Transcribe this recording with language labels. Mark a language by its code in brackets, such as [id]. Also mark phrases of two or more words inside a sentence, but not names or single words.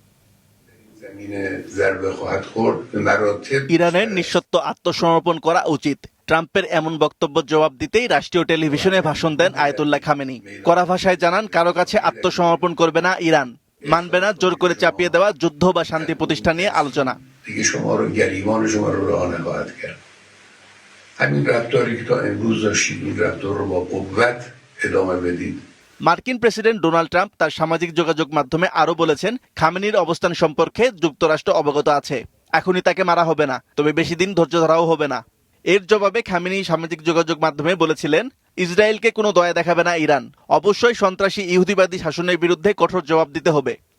[bn] ইরানের নিঃশর্ত আত্মসমর্পণ করা উচিত, ট্রাম্পের এমন বক্তব্য জবাব দিতেই রাষ্ট্রীয় টেলিভিশনে ভাষণ দেন আয়াতুল্লাহ খামেনি। কড়া ভাষায় জানান, কারো কাছে আত্মসমর্পণ করবে না ইরান, মানবে না জোর করে চাপিয়ে দেওয়া যুদ্ধ বা শান্তি প্রতিষ্ঠা নিয়ে আলোচনা। [fa] دیگه شما رو گریبان شما رو رها نخواهد کرد. همین رفتاری که تا امروز داشتید این رفتار رو با قوت ادامه بدید. [bn] মার্কিন প্রেসিডেন্ট ডোনাল্ড ট্রাম্প তার সামাজিক যোগাযোগ মাধ্যমে আরও বলেছেন, খামেনির অবস্থান সম্পর্কে যুক্তরাষ্ট্র অবগত আছে। এখনই তাকে মারা হবে না, তবে বেশি দিন ধৈর্য ধরাও হবে না। এর জবাবে খামেনি সামাজিক যোগাযোগ মাধ্যমে বলেছিলেন, ইসরায়েলকে কোনো দয়া দেখাবে না ইরান, অবশ্যই সন্ত্রাসী ইহুদিবাদী শাসনের বিরুদ্ধে কঠোর জবাব দিতে হবে।